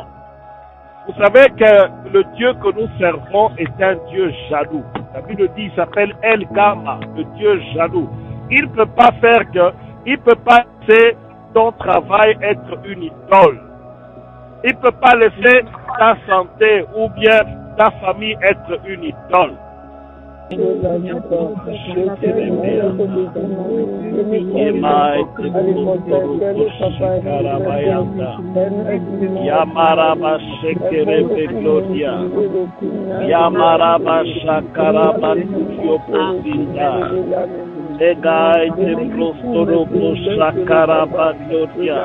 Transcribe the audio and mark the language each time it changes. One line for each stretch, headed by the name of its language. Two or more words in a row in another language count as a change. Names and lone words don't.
French: Vous savez que le Dieu que nous servons est un Dieu jaloux. La Bible dit, il s'appelle El Gama, le Dieu jaloux. Il ne peut pas laisser ton travail être une idole. Il ne peut pas laisser ta santé ou bien ta famille être une idole. Yamaraba Shekerebe Gloria, Yamaraba Shakaraba Kutiopozinda, Egai te prostoropo Shakaraba Gloria,